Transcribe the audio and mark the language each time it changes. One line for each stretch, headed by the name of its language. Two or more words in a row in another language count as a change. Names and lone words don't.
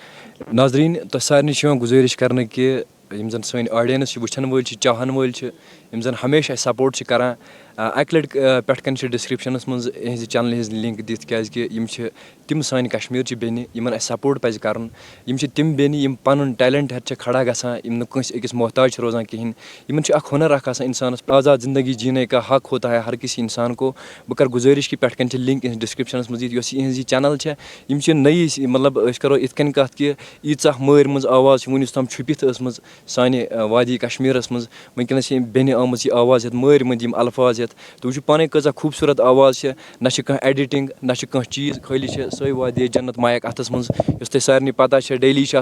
Kashmiri: ناظریٖن تۄہہِ سارنٕے چھِ یِوان گُزٲرِش کَرنہٕ کہِ یِم زَن سٲنۍ آڈیَنٕس چھِ وٕچھَن وٲلۍ چھِ چاہَن وٲلۍ چھِ یِم زَن ہمیشہِ اَسہِ سپوٹ چھِ کَران اَکہِ لَٹہِ پٮ۪ٹھ کَنۍ چھِ ڈِسکرِپشَنَس منٛز یِہٕنٛزِ چَنلہِ ہِنٛز لِنک دِتھ کیٛازِکہِ یِم چھِ تِم سانہِ کشمیٖرچہِ بیٚنہِ یِمَن اَسہِ سپوٹ پَزِ کَرُن یِم چھِ تِم بیٚنہِ یِم پَنُن ٹیلٮ۪نٛٹ ہٮ۪تھ چھِ کھڑا گژھان یِم نہٕ کٲنٛسہِ أکِس محتاج چھِ روزان کِہیٖنۍ یِمَن چھُ اَکھ ہُنَر اَکھ آسان اِنسانَس
Urdu: آزاد زندگی جیٖنے کا حق ہوتا ہے ہر کسی اِنسان کو
Kashmiri: بہٕ کَرٕ گُزٲرِش کہِ پٮ۪ٹھ کَنۍ چھِ لِنک یِہٕنٛز ڈِسکرِپشَنَس منٛز دِتھ یۄس یِہٕنٛز یہِ چَنَل چھےٚ یِم چھِ نٔیی مطلب أسۍ کَرو یِتھ کٔنۍ کَتھ کہِ ییٖژاہ مٲرۍ منٛز آواز چھِ وٕنیُس تام چھُپِتھ ٲسمٕژ سانہِ وادی کشمیٖرَس منٛز وٕنکٮ۪نَس چھِ أمۍ بیٚنہِ آمٕژ یہِ آواز ہٮ۪تھ مٲرۍ مٔنٛدۍ یِم الفاظ ہٮ۪تھ تُہۍ وٕچھِو پانَے کۭژاہ خوٗبصوٗرت آواز چھےٚ نہ چھِ کانٛہہ ایڈِٹِنٛگ نہ چھِ کانٛہہ چیٖز خٲلی چھِ سۄے وادی جنت مایک اَتھَس منٛز یۄس تۄہہِ سارنٕے پَتہ چھےٚ ڈیلی چھِ